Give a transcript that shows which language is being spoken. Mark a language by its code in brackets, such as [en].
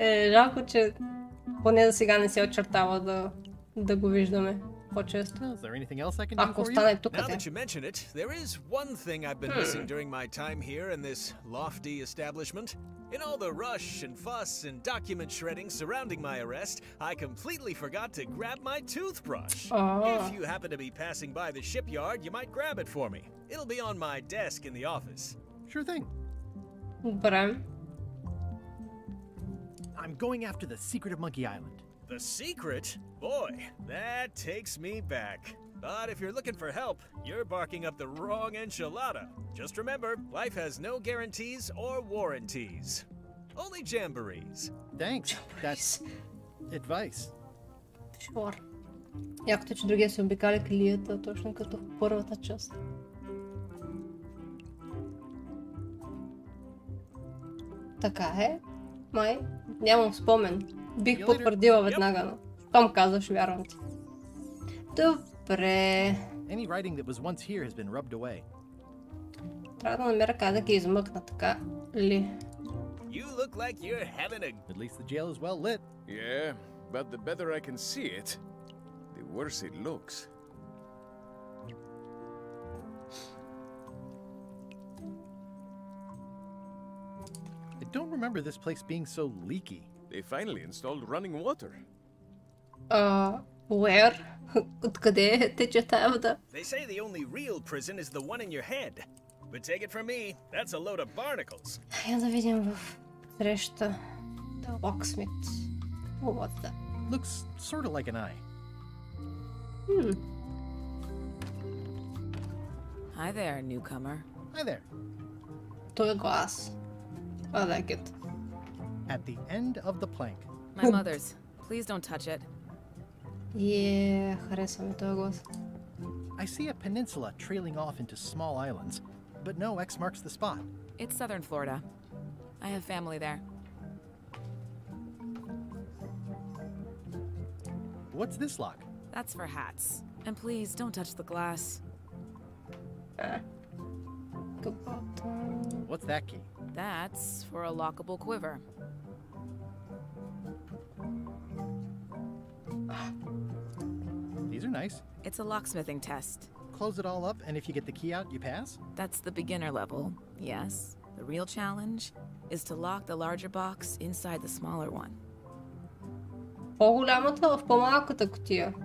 [bg] Жалко, че поне за сега не се очертава да го виждаме по-често. Ако остане тук. [en] Now that you mention it, there is one thing I've been missing during my time here in this lofty establishment. In all the rush and fuss and document shredding surrounding my arrest, I completely forgot to grab my toothbrush. If you happen to be passing by the shipyard, you might grab it for me. It'll be on my desk in the office. Sure thing. [bg] Добре. [en] I'm going after the secret of Monkey Island. The secret? Boy, that takes me back. But if you're looking for help, you're barking up the wrong enchilada. Just remember, life has no guarantees or warranties. Only jamborees. Thanks. That's advice. Sure. [bg] Якото, че другия се обикаля килията, точно като в първата част. Така е. Май, нямам спомен. Бих потвърдила веднага, но щом казваш, вярвам ти. Добре. [en] Any writing that was once here has been rubbed away. [bg] Трябва да намеря как да ги измъкна, така ли? [en] You look like you're having a... At least the jail is well lit. Yeah, but the better I can see it, the worse it looks. I don't remember this place being so leaky. They finally installed running water. Where? [bg] Откъде тече тая вода? [en] They say the only real prison is the one in your head. But take it from me, that's a load of barnacles. [bg] Я да видим в среща. [en] The locksmith. Oh, what's that? Looks sort of like an eye. Hi there, newcomer. Hi there. [bg] Той глас. [en] I like it. At the end of the plank. My mother's. Please don't touch it. [bg] Yeah, харесваме този глас. [en] I see a peninsula trailing off into small islands, but no X marks the spot. It's southern Florida. I have family there. What's this lock? That's for hats. And please don't touch the glass. What's that key? That's for a lockable quiver. These are nice. It's a locksmithing test. Close it all up, and if you get the key out, you pass? That's the beginner level, yes. The real challenge is to lock the larger box inside the smaller one. [bg] По-голямата в по-малката кутия.